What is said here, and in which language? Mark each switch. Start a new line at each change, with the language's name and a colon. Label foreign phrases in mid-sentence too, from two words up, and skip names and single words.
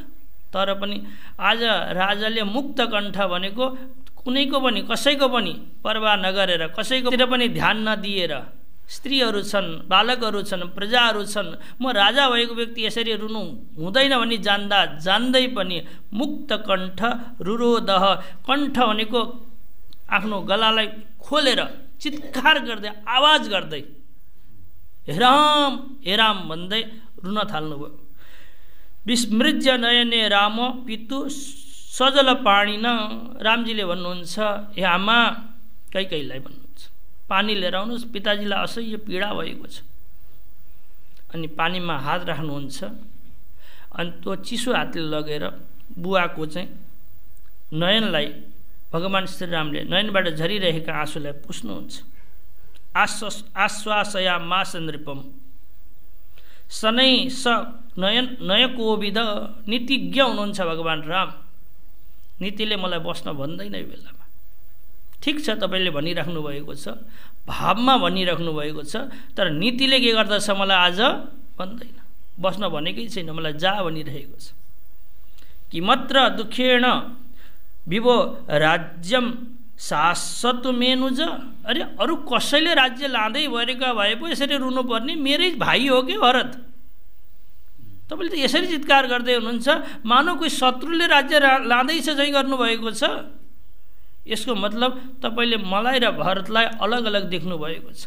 Nepali: तर पनि आज राजाले मुक्त कण्ठ भनेको कुनैको पनि कसैको पनि परवाह नगरेर, कसैकोतिर पनि ध्यान नदिएर, स्त्रीहरू छन्, बालकहरू छन्, प्रजाहरू छन्, म राजा भएको व्यक्ति यसरी रुनु हुँदैन भनी जान्दा जान्दै पनि मुक्त कण्ठ रुरोध, कण्ठ भनेको आफ्नो गलालाई खोलेर चित्कार गर्दै आवाज गर्दै हेराम हेराम भन्दै रुन थाल्नुभयो।
Sanskrit: विस्मृज्य नयने राम पितु सजल पाणिन।
Nepali: रामजीले भन्नुहुन्छ, हे आमा कैकेयीलाई भन्नुहुन्छ, पानी लिएर आउनुहोस्, पिताजीलाई असह्य पीडा भएको छ। अनि पानीमा हात राख्नुहुन्छ, अनि त्यो चिसो हातले लगेर बुवाको चाहिँ नयनलाई भगवान श्रीरामले नयनबाट झरिरहेका आँसुलाई पुस्नुहुन्छ।
Sanskrit: आश्वासया मास नृपम सनै स नयकोविद।
Nepali: नीतिज्ञ हुनुहुन्छ भगवान राम, नीतिले मलाई बस्न भन्दैन यो बेलामा। ठिक छ, तपाईँले भनिराख्नु भएको छ, भावमा भनिराख्नु भएको छ, तर नीतिले के गर्दछ मलाई आज भन्दैन, बस्न भनेकै छैन, मलाई जा भनिरहेको छ।
Sanskrit: कि मात्र दुखेण विभो राज्यम शाश्वत मेनुज।
Nepali: अरे अरू कसैले राज्य लाँदै भएका भए पो यसरी रुनुपर्ने? मेरै भाइ हो कि भरत? तपाईँले त यसरी चित्कार गर्दै हुनुहुन्छ, मानव कोही शत्रुले राज्य लाँदैछ चाहिँ गर्नुभएको छ। यसको मतलब तपाईँले मलाई र भरतलाई अलग अलग देख्नु भएको छ।